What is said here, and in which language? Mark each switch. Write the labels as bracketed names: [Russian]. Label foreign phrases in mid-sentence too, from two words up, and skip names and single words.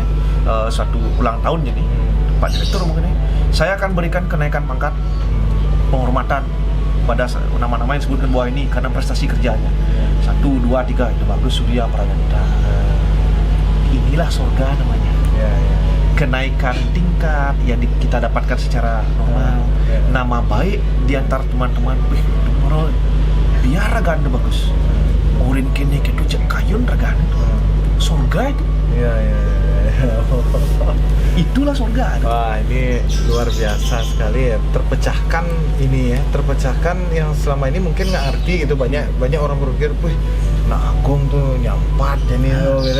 [Indonesian] Suatu ulang tahun jadi Pak Direktur mungkin saya akan berikan kenaikan pangkat penghormatan pada nama-nama yang disebutkan bawah ini karena prestasi kerjanya 1, 2, 3 itu bagus Surya Prananda. Inilah surga namanya. Kenaikan tingkat yang kita dapatkan secara normal. Nama baik di antara teman-teman. Biar raganda bagus. [Balinese] Urin kene ketu cek kayun raganda. [Indonesian] Surga itu. Itulah surga. Wah, ini luar biasa sekali ya. Terpecahkan yang selama ini mungkin nggak ngerti gitu. Banyak orang berpikir, wih, Agung tuh nyampat ini gitu.